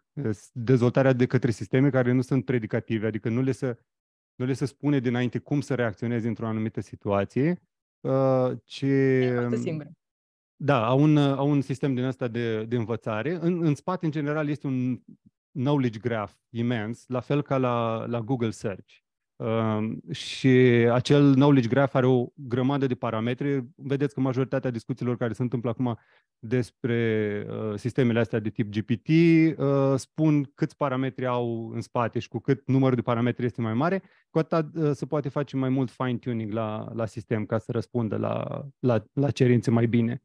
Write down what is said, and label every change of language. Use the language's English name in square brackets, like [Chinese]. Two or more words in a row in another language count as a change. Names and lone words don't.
[Romanian] Dezvoltarea de către sisteme care nu sunt predicative, adică nu le se spune dinainte cum să reacționeze într-o anumită situație, ci... singură. Da, au un sistem din ăsta de învățare. În spate, în general, este un [English] knowledge graph [Romanian] imens, la fel ca la Google Search. Și acel [English] knowledge graph [Romanian] are o grămadă de parametri. Vedeți că majoritatea discuțiilor care se întâmplă acum despre sistemele astea de tip GPT spun câți parametri au în spate și cu cât numărul de parametri este mai mare, cu atât se poate face mai mult fine-tuning la sistem ca să răspundă la cerințe mai bine.